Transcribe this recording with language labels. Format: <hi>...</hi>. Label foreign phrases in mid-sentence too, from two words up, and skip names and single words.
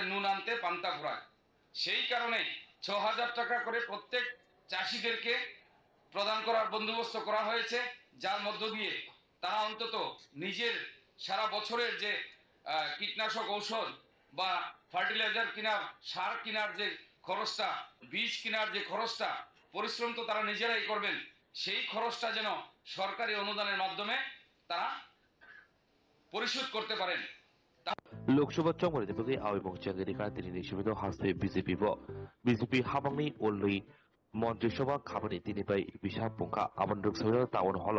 <bn>নুন আনতে পান্তা ফুরায় সেই কারণে 6000 টাকা করে প্রত্যেক চাষিদেরকে প্রদান করার বন্দোবস্ত করা হয়েছে যার মধ্য দিয়ে তারা অন্তত নিজের সারা বছরের যে কীটনাশক ঔষধ বা ফার্টিলাইজার কেনার সার কেনার যে খরচটা বীজ কেনার যে খরচটা পরিশ্রম তো তারা নিজেরাই করবেন সেই খরচটা যেন সরকারি অনুদানের মাধ্যমে তারা পরিশোধ করতে পারেন</bn> <trp>लोकसभा चंगमनि बगै आवेमं चंगेरिका दिनैनि सुबिदा हास्ते बिजेपि हाबांनि अल्लै मन्त्रिसभा खामानि दिनैबाय बिसा पुंखा आमन्द्रक सभा</trp> <en>town hall</en>